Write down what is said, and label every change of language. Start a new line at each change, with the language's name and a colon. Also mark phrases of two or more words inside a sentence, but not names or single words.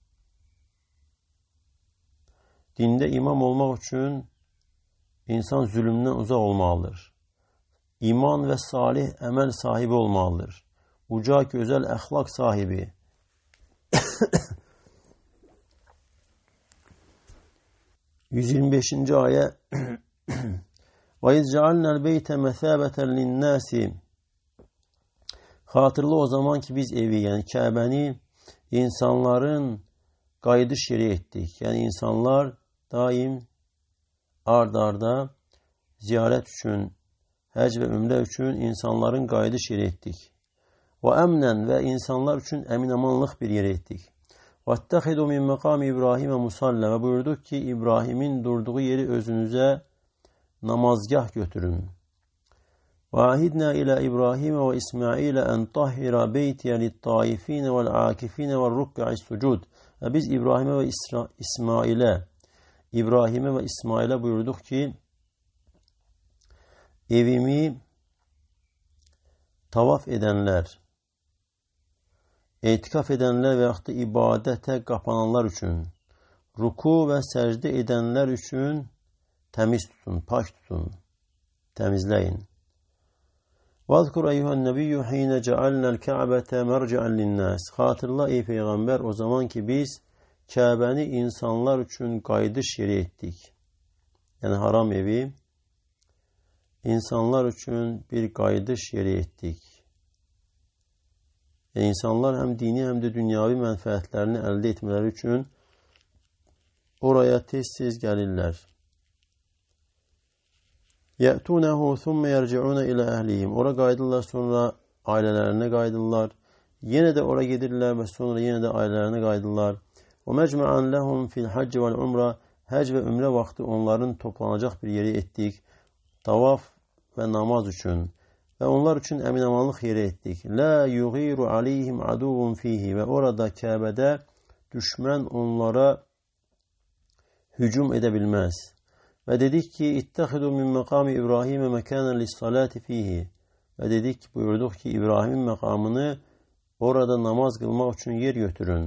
Azerbaijani: Dində imam olmaq üçün insan zülmdən uzaq olmalıdır. İman və salih əməl sahibi olmalıdır. Uca, gözəl əxlaq sahibi. %125. ayə
Arabic: وَاِذْ جَعَلْنَا الْبَيْتَ مَثَابَةً لِلنَّاسِ
Azerbaijani: Xatırla o zaman ki biz evi, yəni Kəbəni insanların qayıdış yeri etdik. Yəni insanlar daim ard-arda ziyarət üçün, həc və ümrə üçün insanların qayıdış yeri etdik. Və əmnən və insanlar üçün əminamanlıq bir yer etdik.
Arabic: وَاتَّخِذُوا مِنْ مَقَامِ
Azerbaijani: İbrahimə musalla və buyurduq ki, İbrahimin durduğu yeri özünüzə namazgah götürün.
Arabic: وَعَهِدْنَا إِلَى İbrahimə və İsmailə أَنْ طَهِّرَ بَيْتِيَ لِلطَّائِفِينَ وَالْعَاكِفِينَ وَالرُّكَّعِ السُّجُودِ
Azerbaijani: Və biz İbrahimə və İsmailə buyurduq ki, evimi tavaf edənlər, etikaf edənlər və yaxud da ibadətə qapananlar üçün, ruku və səcdə edənlər üçün təmiz tutun, pak tutun, təmizləyin.
Arabic: وَاذْكُرْ أَيُّهَا النَّبِيُّ حِينَ جَعَلْنَا الْكَعْبَةَ مَرْجِعًا لِلنَّاسِ
Azerbaijani: Xatırla ey Peyğəmbər o zaman ki biz Kəbəni insanlar üçün qayıdış yeri etdik. Yəni haram evi insanlar üçün bir qayıdış yeri etdik. Yəni insanlar həm dini həm də dünyavi mənfəətlərini əldə etmələri üçün oraya tez-tez gəlirlər.
Arabic: يَأْتُونَهُ ثُمَّ يَرْجِعُونَ إِلَى أَهْلِهِمْ
Azerbaijani: Ora qayıdırlar, sonra ailələrine qayıdırlar. Yenə də ora gedirlər və sonra yenə də ailələrine qayıdırlar.
Arabic: وَمَجْمَعًا لَهُمْ فِي الْحَجِّ وَالْعُمْرَةِ
Azerbaijani: Həc və ümrə vaxtı onların toplanacaq bir yeri etdik. Tavaf və namaz üçün. Və onlar üçün əminamanlıq yeri etdik.
Arabic: لَا يُغِيرُ عَلَيْهِمْ عَدُوٌ فِيهِ
Azerbaijani: Və orada Kəbədə düşmən onlara hücum edə bilməz. Və dedik ki,
Arabic: اتخذوا من مقام إبراهيم مكانا للصلاة فيه.
Azerbaijani: Və dedik ki, buyurduq ki, İbrahimin məqamını orada namaz qılmaq üçün yer götürün.